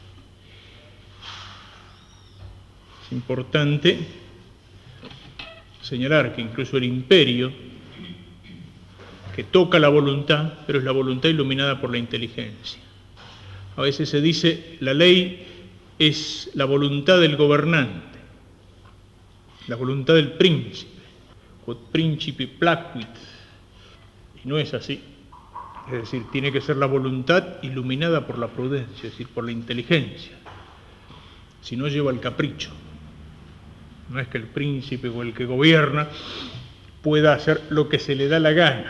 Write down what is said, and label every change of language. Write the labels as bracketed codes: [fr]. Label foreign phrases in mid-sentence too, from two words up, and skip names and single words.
[es] Es importante señalar que incluso el imperio, que toca la voluntad, pero es la voluntad iluminada por la inteligencia. A veces se dice, la ley es la voluntad del gobernante, la voluntad del príncipe, [la] quod principi placuit, [es] y no es así. Es decir, tiene que ser la voluntad iluminada por la prudencia, es decir, por la inteligencia, si no lleva al capricho. No es que el príncipe o el que gobierna pueda hacer lo que se le da la gana.